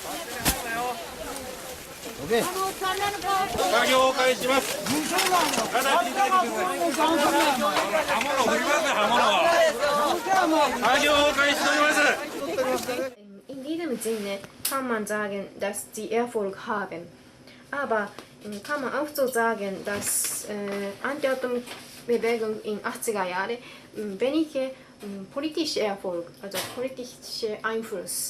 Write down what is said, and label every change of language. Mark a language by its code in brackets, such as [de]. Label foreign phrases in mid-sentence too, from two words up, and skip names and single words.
[ja] 作業を開始します。作業を開始しております。 [de] In diesem Sinne kann man sagen, dass sie Erfolg haben. Aber kann man auch so sagen, dass Anti-Atom-Bewegung in 80er Jahren wenige politische Erfolg, also politische Einfluss.